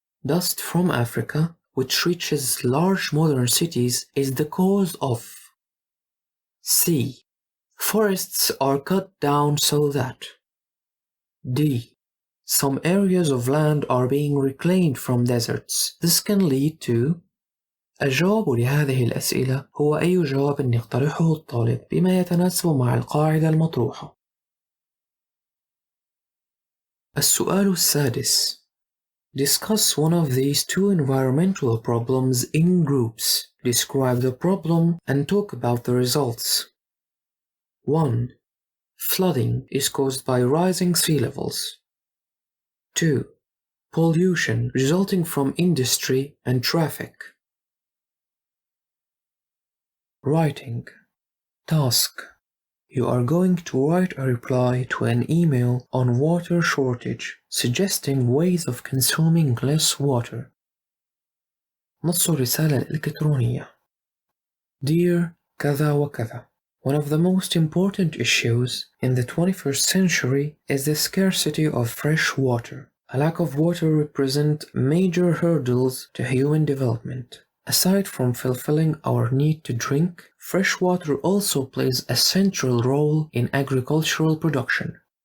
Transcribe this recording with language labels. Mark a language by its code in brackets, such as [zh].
[en] Dust from Africa, which reaches large modern cities, is the cause of. C. Forests are cut down so that. D. Some areas of land are being reclaimed from deserts. This can lead to. [ar] الجواب لهذه الأسئلة هو أي جواب يقترحه الطالب بما يتناسب مع القاعدة المطروحة. السؤال السادس. [en] Discuss one of these two environmental problems in groups. Describe the problem and talk about the results. 1. Flooding is caused by rising sea levels. 2. Pollution resulting from industry and traffic. Writing. Task. You are going to write a reply to an email on water shortage, suggesting ways of consuming less water. [ar] نص الرسالة الإلكترونية. [en] Dear [ar] كذا وكذا. [en] One of the most important issues in the 21st century is the scarcity of fresh water. A lack of water represents major hurdles to human development. Aside from fulfilling our need to drink, fresh water also plays a central role in agricultural production.